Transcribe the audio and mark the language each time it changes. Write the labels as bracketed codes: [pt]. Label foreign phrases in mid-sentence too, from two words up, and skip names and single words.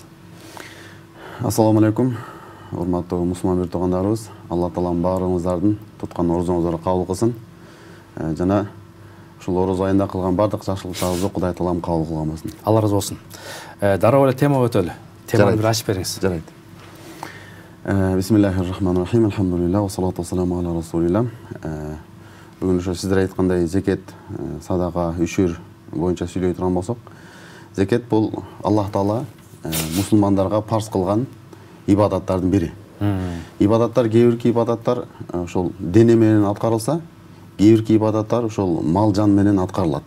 [ar] السلام عليكم. [ky] Урматтуу мусулман бир туугандарыбыз, Алла Таалам баарыңыздардын туткан орозуңуздарды кабыл кылсын. Жана ушул ороз айында кылган бардык жакшылыктарыңызды Кудай Таалам кабыл кылган болсун. Алла разы болсун. Дароо эле тема өтөлү. Теманы бир ачып бериңиз. Жарайт. [ar] بسم الله الرحمن الرحيم. الحمد لله والصلاة والسلام على رسول الله. [ky] Бүгүн ошо сиздер айткандай зекет, садака, үшүр боюнча сүйлөй турган болсок, зекет бул Аллах Таала мусулмандарга парз кылган ибадаттардын бири. Ибадаттар, кээ бирки ибадаттар ошол дене менен аткарылса, кээ бирки ибадаттар ошол мал жан менен аткарылат.